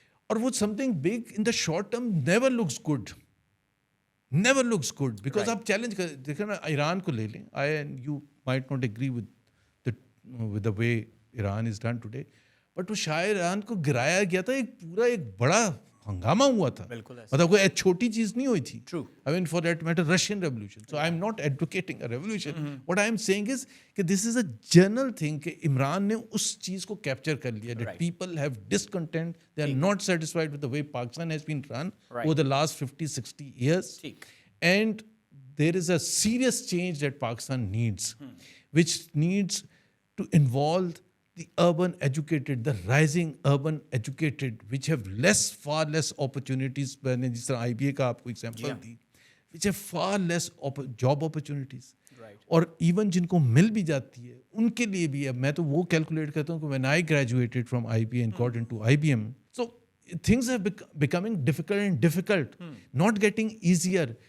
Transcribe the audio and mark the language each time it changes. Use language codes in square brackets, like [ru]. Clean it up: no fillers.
[ur] اور وہ [en] Something big in the short term never looks good, never looks good. [ur] Because آپ challenge کر دیکھیں نا، ایران کو لے لیں. [en] you might not agree with the way Iran is done today, [ur] but وہ شاہ ایران کو گرایا گیا تھا، ایک بڑا ہنگامہ ہوا تھا. مطلب کوئی چھوٹی چیز نہیں ہوئی تھی. [en] I mean for that matter Russian revolution. So I am not advocating a revolution. What I am saying is کہ this is a general thing [ur] کہ عمران نے اس چیز کو کیپچر کر لیا. [en] That people have discontent, they are not satisfied with the way Pakistan has been run over the last 50-60 years. And there is a serious change that Pakistan needs, which needs to involve the urban educated, the rising urban educated, which have far less opportunities. [ur] میں نے جس طرح IBA کا آپ کو example the, [en] which have far less job opportunities. [ur] اور even جن کو مل بھی جاتی ہے ان کے لیے بھی اب میں تو وہ کیلکولیٹ کرتا ہوں کہ [en] when I graduated from IBA and got into IBM, so things are becoming difficult, not getting easier.